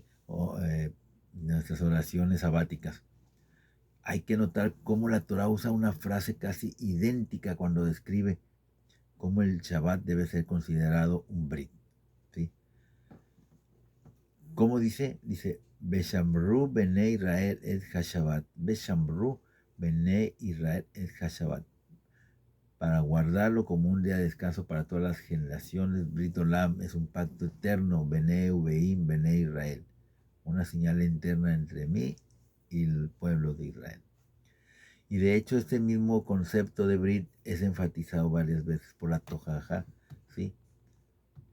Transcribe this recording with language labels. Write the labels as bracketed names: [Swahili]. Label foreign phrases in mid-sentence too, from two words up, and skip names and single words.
[Spanish] O nuestras oraciones sabáticas. Hay que notar cómo la Torah usa una frase casi idéntica cuando describe cómo el Shabbat debe ser considerado un Brit, ¿sí? ¿Cómo dice? Dice, [Hebrew] ושמרו בני ישראל את השבת. ושמרו בני ישראל את השבת. [Spanish] Para guardarlo como un día de descanso para todas las generaciones. [Hebrew] ברית עולם [Spanish] es un pacto eterno. Bene Ubeim Bene Israel. Una señal interna entre mí y el pueblo de Israel. Y de hecho este mismo concepto de Brit es enfatizado varias veces por la Tojajá, ¿sí?